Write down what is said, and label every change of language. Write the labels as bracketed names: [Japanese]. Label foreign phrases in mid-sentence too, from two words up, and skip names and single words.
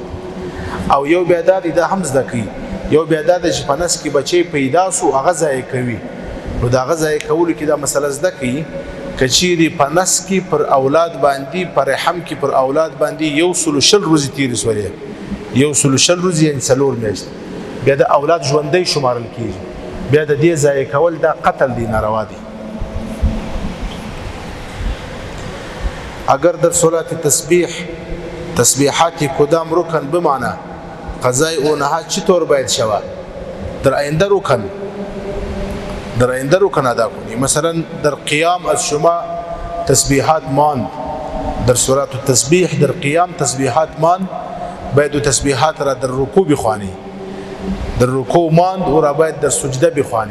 [Pashto] او یو بیا دا دی، دا هم زده کوي، یو بیا دا دی چې په نس کې بچی پیدا سو هغه ضایع کوي، نو د هغه ضایع کولو کې دا مسله زده کوي که چیرې په نس کې پر اولاد باندې، پر رحم کې پر اولاد باندې 120 ورځې تېرې سولې، 120 ورځې یعنې 4 میاشتې، بیا د اولاد ژوندی شمارل کېږي، بیا د دې ضایع کول دا قتل دی، ناروا دی. [Persian] اگر در صلات تسبیح تسبیحات کدام رکن بمعنی قضای او نهاد چطور باید شود؟ در آینده رکن ادا کنی. مثلا در قیام از شما تسبیحات ماند، در صلات التسبیح در قیام تسبیحات ماند، باید تسبیحات را در رکوع بخوانی، در رکوع ماند او را باید در سجده بخوانی.